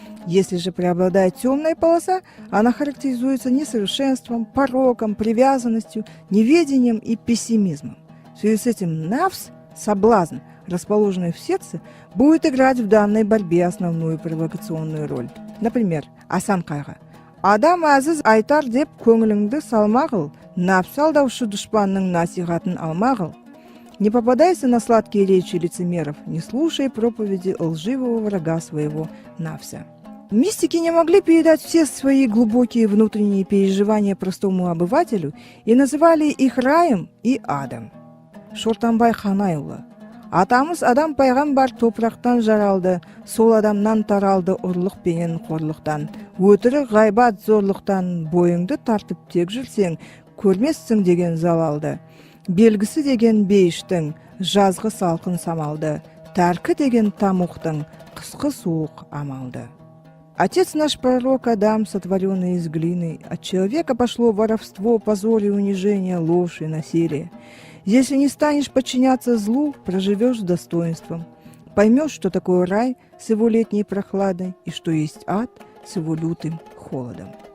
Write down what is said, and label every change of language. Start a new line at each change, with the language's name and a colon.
Russian: Если же преобладает темная полоса, она характеризуется несовершенством, пороком, привязанностью, неведением и пессимизмом. В связи с этим навс, соблазн, расположенный в сердце, будет играть в данной борьбе основную провокационную роль. Например, Асан Кайга.
Kazakh: «Адам әзіз айтар деп көңіліңді салмағыл, нафс алдаушы дұшпанның насихатын алмағыл».
Russian: Не попадайся на сладкие речи лицемеров, не слушай проповеди лживого врага своего навса. Мистики не могли передать все свои глубокие внутренние переживания простому обывателю и называли их раем и адом.
Kazakh: Шортанбай Ханайұлы. Атамыз адам пайғамбар топырақтан жаралды, сол адамнан таралды ұрлық пенен қорлықтан. Өтірік ғайбат зорлықтан бойыңды тартып тек жүрсең, көрмессің деген залалды. Белгісі деген бейіштің, жазғы салқын самалды. Тәркі деген тамуқтың, қысқы суық амалды.
Russian: Отец наш пророк Адам, сотворенный из глины, от человека пошло воровство, позор и унижение, ложь и насилие. Если не станешь подчиняться злу, проживешь с достоинством. Поймешь, что такое рай с его летней прохладой и что есть ад с его лютым холодом.